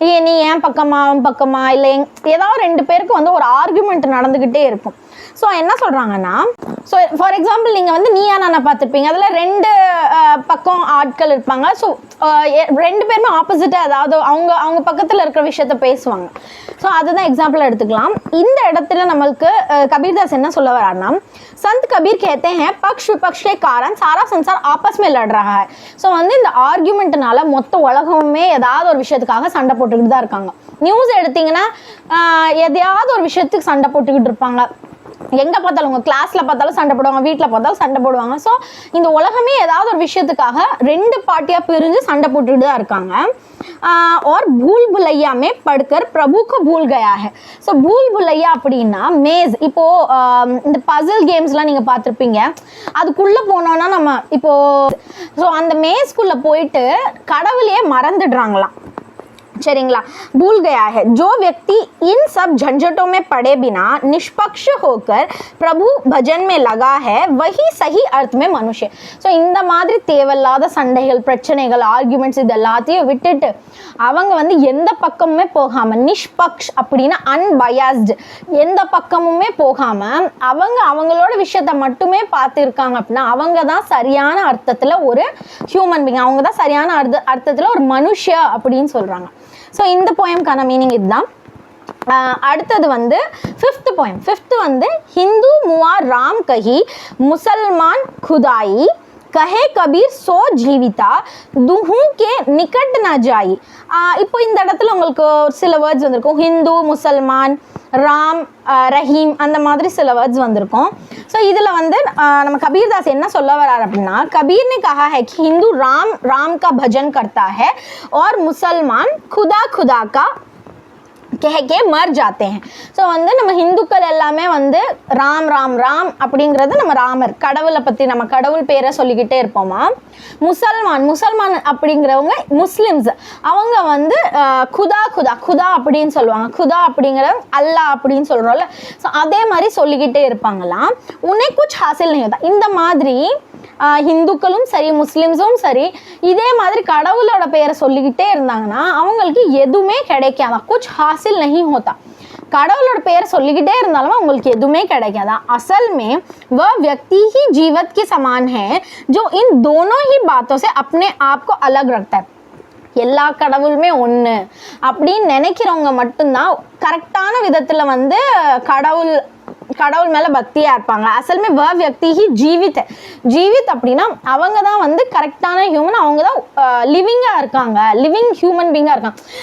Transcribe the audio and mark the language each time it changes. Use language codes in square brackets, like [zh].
[ta] நீ ஏன் பக்கமா அவன் பக்கமா இல்லை ஏதாவது 2 பேருக்கு வந்து ஒரு ஆர்கியூமெண்ட் நடந்துக்கிட்டே இருக்கும். ஸோ என்ன சொல்கிறாங்கன்னா, ஸோ ஃபார் எக்ஸாம்பிள் நீங்கள் வந்து நீயா நானா பார்த்துருப்பீங்க. அதில் 2 பக்கம் ஆட்கள் இருப்பாங்க. ஸோ 2 பேருமே ஆப்போசிட்டாக ஏதாவது அவங்க பக்கத்தில் இருக்கிற விஷயத்த பேசுவாங்க. ஸோ அதுதான் எக்ஸாம்பிள் எடுத்துக்கலாம். இந்த இடத்துல நம்மளுக்கு கபீர்தாஸ் என்ன சொல்ல வராருன்னா, [hi] संत कबीर कहते हैं पक्ष विपक्ष के कारण सारा संसार आपस में लड़ रहा है. [ta] ஸோ வந்து இந்த ஆர்கியூமெண்ட்னால மொத்த உலகமே ஏதாவது ஒரு விஷயத்துக்காக சண்டை போட்டுக்கிட்டு தான் இருக்காங்க. நியூஸ் எடுத்தீங்கன்னா எதையாவது ஒரு விஷயத்துக்கு சண்டை போட்டுக்கிட்டு இருப்பாங்க. எங்கே பார்த்தாலும் உங்கள் கிளாஸில் பார்த்தாலும் சண்டை போடுவாங்க, வீட்டில் பார்த்தாலும் சண்டை போடுவாங்க. ஸோ இந்த உலகமே ஏதாவது ஒரு விஷயத்துக்காக 2 பார்ட்டியாக பிரிஞ்சு சண்டை போட்டுக்கிட்டு தான் இருக்காங்க. [hi] और भूल भुलैया में पढ़कर प्रभु को भूल गया है. [ta] ஸோ பூல் புலையா அப்படின்னா மேஸ். இப்போது இந்த பசில் கேம்ஸ்லாம் நீங்கள் பார்த்துருப்பீங்க. அதுக்குள்ளே போனோன்னா நம்ம இப்போது ஸோ அந்த மேஸ்க்குள்ளே போயிட்டு கடவுளையே மறந்துடுறாங்களாம். சரிங்களா? [hi] भूल गया है. जो व्यक्ति इन सब झंझटों में पड़े बिना निष्पक्ष होकर प्रभु भजन में लगा है वही सही अर्थ में मनुष्य. [ta] ஸோ இந்த மாதிரி தேவையில்லாத சண்டைகள், பிரச்சனைகள், ஆர்கியூமெண்ட்ஸ் இது எல்லாத்தையும் விட்டுட்டு அவங்க வந்து எந்த பக்கமுமே போகாமல், நிஷ்பக்ஷ் அப்படின்னா அன்பயாஸ்டு, எந்த பக்கமுமே போகாமல் அவங்களோட விஷயத்த மட்டுமே பார்த்துருக்காங்க அப்படின்னா அவங்க தான் சரியான அர்த்தத்தில் ஒரு ஹியூமன் பீயிங். அவங்க தான் சரியான அர்த்தத்தில் ஒரு மனுஷியா அப்படின்னு சொல்கிறாங்க. ஸோ இந்த போயம்கான மீனிங் இதுதான். அடுத்தது வந்து 5th போயம். [hi] 5th வந்து ஹிந்து முவா ராம் கஹி முசல்மான் खुदाई कहे कबीर सो जीविता दुहू के निकट ना जाई. [ta] இப்போ இந்த இடத்துல உங்களுக்கு சில வேர்ட்ஸ் வந்திருக்கும். ஹிந்து, முசல்மான், ராம், ரஹீம் அந்த மாதிரி சில வேர்ட்ஸ் வந்திருக்கும். ஸோ இதில் வந்து நம்ம கபீர்தாஸ் என்ன சொல்ல வர்றார் அப்படின்னா, [hi] கபீர் ने कहा है कि हिंदू राम राम का भजन करता है और मुसलमान खुदा खुदा का கே மர் ஜாத்தே ஹே. [ta] ஸோ வந்து நம்ம ஹிந்துக்கள் எல்லாமே வந்து ராம் ராம் ராம் அப்படிங்கிறது நம்ம ராமர் கடவுளை பற்றி நம்ம கடவுள் பேரை சொல்லிக்கிட்டே இருப்போமா. முசல்மான் அப்படிங்கிறவங்க முஸ்லிம்ஸ், அவங்க வந்து குதா குதா குதா அப்படின்னு சொல்லுவாங்க. குதா அப்படிங்கிற அல்லாஹ் அப்படின்னு சொல்கிறோம்ல. ஸோ அதே மாதிரி சொல்லிக்கிட்டே இருப்பாங்களாம். உன்னை [hi] குச் ஹாசில் नहीं [ta] இந்த மாதிரி ஹிந்துக்களும் சரி முஸ்லிம்ஸும் சரி இதே மாதிரி கடவுளோட பெயரை சொல்லிக்கிட்டே இருந்தாங்கன்னா அவங்களுக்கு எதுவுமே கிடைக்காதான். [hi] குச் ஹாசில் नहीं होता. [ta] கடவுளோட பெயரை சொல்லிக்கிட்டே இருந்தாலும் அவங்களுக்கு எதுவுமே கிடைக்காதா. [hi] அசல் में वह व्यक्ति ही जीवत के समान है जो इन दोनों ही बातों से अपने आप को अलग रखता है. [ta] எல்லா கடவுளுமே ஒன்று அப்படின்னு நினைக்கிறவங்க மட்டும்தான் கரெக்டான விதத்தில் வந்து கடவுள் மேலே பக்தியாக இருப்பாங்க. [hi] அசல்மே வ வியக்தி ஹி ஜீவித் [ta] அப்படின்னா அவங்க தான் வந்து கரெக்டான ஹியூமன். அவங்க தான் லிவிங்காக இருக்காங்க, லிவிங் ஹியூமன் பீங்காக இருக்காங்க.